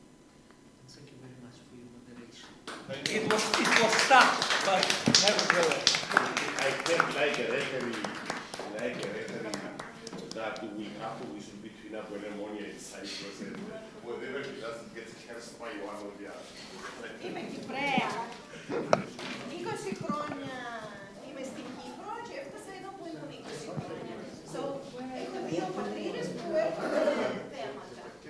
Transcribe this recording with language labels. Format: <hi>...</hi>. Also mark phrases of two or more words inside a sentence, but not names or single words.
<en>Thank you very much for your moderation. Thank you. It was tough, but nevertheless. I felt like a referee that we have to whistle between Apollonia and Cyprus and whatever it does, it gets cursed by one or the other.</en> <el>Είμαι Κυπρέα. 20 χρόνια είμαι στην Κύπρο και έφτασα εδώ που ήμουν 20 χρόνια. So, έχω δύο πατρίδες που έρχονται θέματα.</el>